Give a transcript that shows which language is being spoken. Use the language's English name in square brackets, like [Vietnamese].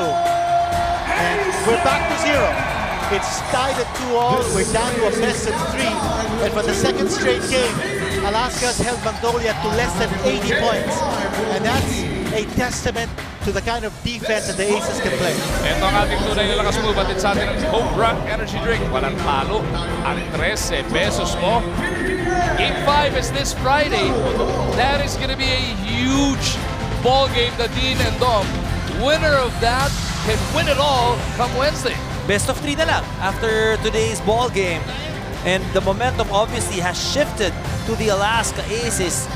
[English] And we're back to 0. It's tied at 2-all. We're down to a best of 3. And for the second straight game, Alaska's held Magnolia to less than 80 points. And that's a testament to the kind of defense that the Aces can play. [Filipino] Ito ang ating tunay na lakas mo. Batid sa atin ng Cobra Energy Drink. Walang talo. Ang 13 pesos mo. [English] Game 5 is this Friday. That is going to be a huge ball game, Nadine and Dom. Winner of that can win it all come Wednesday. Best of 3 na lang after today's ball game. And the momentum obviously has shifted to the Alaska Aces.